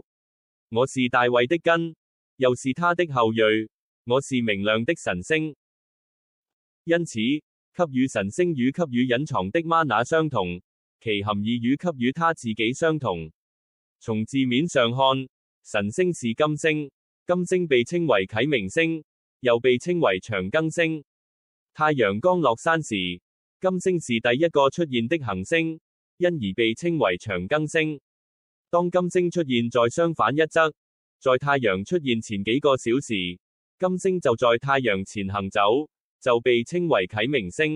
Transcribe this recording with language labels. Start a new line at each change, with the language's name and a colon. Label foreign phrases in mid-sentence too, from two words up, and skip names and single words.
Chinese: 我是大衛的根，又是他的後裔。我是明亮的晨星。因此，給予晨星與給予隱藏的嗎哪相同，其含義與給予他自己相同。從字面上看，晨星是金星，金星被稱為啟明星，又被稱為長庚星。太陽剛落山時，金星是第一個出現的行星，因而被稱為長庚星。當金星出現在相反一側，在太陽出現前幾個小時，金星就在太陽前行走，就被稱為啟明星。